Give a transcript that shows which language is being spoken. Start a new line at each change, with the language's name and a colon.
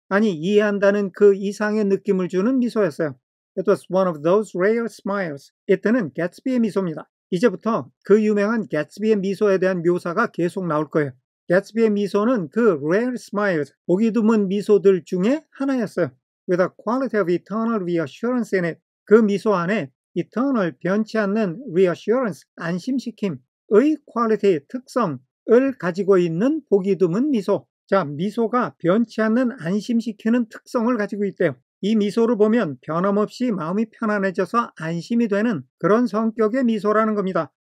Korean: 아니, 이해한다는 그 이상의 느낌을 주는 미소였어요.
English: It was one of those rare smiles.
Korean: 이때는 개츠비의 미소입니다. 이제부터 그 유명한 개츠비의 미소에 대한 묘사가 계속 나올 거예요. 개츠비의 미소는 그
English: rare smiles,
Korean: 보기 드문 미소들 중에 하나였어요.
English: With a quality of eternal reassurance in it.
Korean: 그 미소 안에 eternal, 변치 않는 reassurance, 안심시킴의 quality, 특성을 가지고 있는 보기 드문 미소. 자, 미소가 변치 않는 안심시키는 특성을 가지고 있대요. 이 미소를 보면 변함없이 마음이 편안해져서 안심이 되는 그런 성격의 미소라는 겁니다.